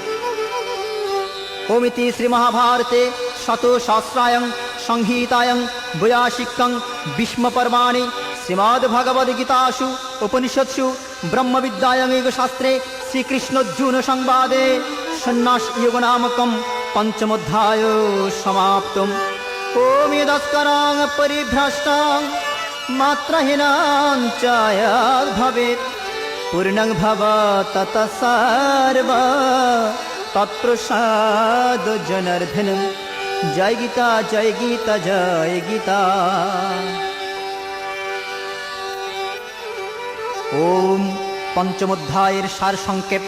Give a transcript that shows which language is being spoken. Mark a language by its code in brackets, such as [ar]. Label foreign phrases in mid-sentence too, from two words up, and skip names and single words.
[sa] ओमिति श्रीमहाभारते शतसहस्रायां संहितायां वैयासिकं भीष्मपर्वाणि श्रीमद्भगवद्गीतासु उपनिषत्सु ब्रह्मविद्यायां योगशास्त्रे श्रीकृष्णार्जुनसंवादे सन्न्यासयोगनामकं पञ्चमोऽध्याय समाप्तम्। ओम यदस्करां परिभ्रष्टां मात्रहीनां च यद् भवेत् পূর্ণং ভবতত সর্ব তৎপ্রসাদ জনার্দনম। [bn] জয় গীতা জয় গীতা জয় গীতা। ওম পঞ্চম অধ্যায়ের সার সংক্ষেপ।